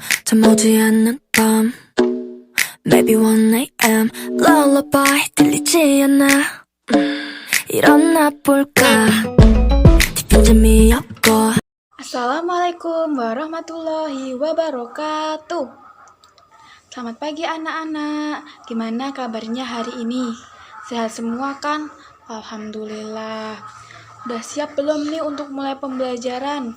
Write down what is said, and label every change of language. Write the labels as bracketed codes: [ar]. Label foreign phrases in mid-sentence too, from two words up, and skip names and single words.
[ko] 잠오지 않는 밤 [en] Maybe 1am Lullaby [ko] 들리지 않아 일어나 볼까 깊은 잠이 없고. [ar] السلام عليكم ورحمة الله وبركاته. [id] Selamat pagi anak-anak. Gimana kabarnya hari ini? Sehat semua kan? Alhamdulillah. Udah siap belum nih untuk mulai pembelajaran?